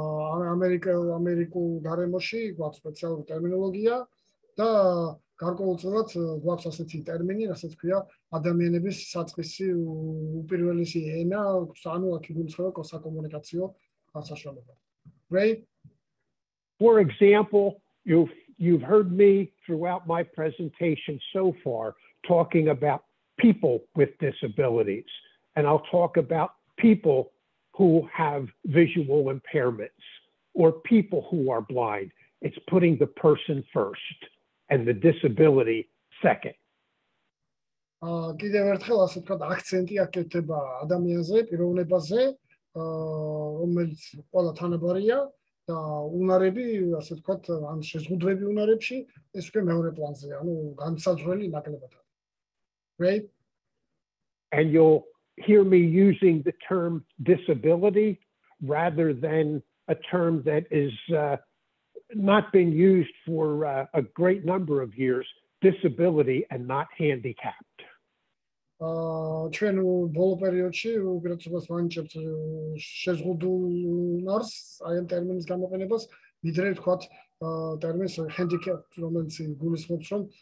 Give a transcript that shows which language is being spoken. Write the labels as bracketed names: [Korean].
[Georgian] ამერიკულ გარემოში გვაქვს სპეციალური ტერმინოლოგია და გარკვეულწილად გვაქვს ასეთი ტერმინი, რასაც ქვია ადამიანების საწყისი უპირველესი ენა, ანუ აქ გულისხმობა საკომუნიკაციო საშუალება. [English] Right? For example, you've heard me throughout my presentation so far talking about people with disabilities, and I'll talk about people who have visual impairments or people who are blind. It's putting the person first and the disability second. [Georgian] კიდევ ერთხელ ასე ვთქვათ აქცენტი აკეთება ადამიანზე, პიროვნებაზე, რომელიც ყველა თანაბარია და უნარები, ასე ვთქვათ, ან შეზღუდვები უნარებში, ეს უკვე მეორე პლანზეა, ანუ განსაზღვრელი ნაკლებად. [English] Right? And you'll hear me using the term disability rather than a term that is not been used for a great number of years, disability and not handicapped. [Georgian] ჩვენ ბოლო პერიოდში უპირატესობას ვანიჭებთ შეზღუდულ უნარს, აი ამ ტერმინის გამოყენებას, ვიდრე ვთქვათ ტერმინს handicap, რომელიც გულისხმობს, რომ